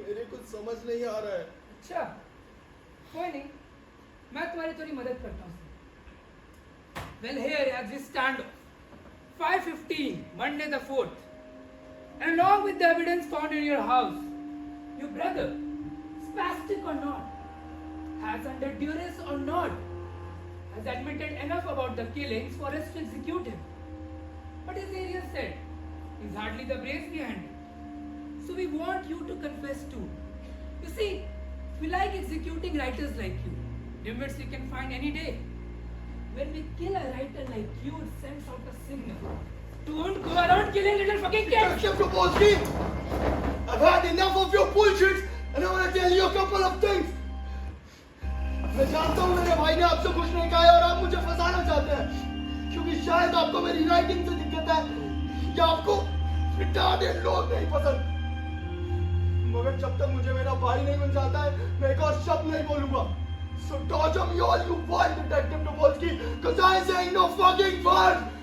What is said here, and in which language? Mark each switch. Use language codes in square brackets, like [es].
[hi] कुछ समझ नहीं आ रहा है। अच्छा, कोई नहीं, मैं तुम्हारी थोड़ी मदद करता हूँ। [en] Well, here as we stand, 5:15, Monday the 4th, and along with the evidence found in your house, your brother, spastic or not, has under duress or not, has admitted enough about the killings for us to execute him. But as Ariel said, he's hardly the brains behind it. So we want you to confess too. You see, we like executing writers like you, dimwits we can find any day. When we kill a writer like you, it sends out a signal. Don't go around killing little fucking kids! Detective Tobolsky, I've had enough of your bullshit and I want to tell you a couple of things. [hi] मैं जानता हूँ मेरे भाई ने आपसे कुछ नहीं कहा है और आप मुझे फंसाना चाहते हैं क्योंकि शायद आपको मेरी राइटिंग से दिक्कत है या आपको रिटार्डेड लोग नहीं पसंद। मगर जब तक मुझे मेरा भाई नहीं बन जाता है मैं एक और शब्द नहीं बोलूंगा। [en] So torture me all you want, Detective Tobolsky, because I ain't saying no fucking word.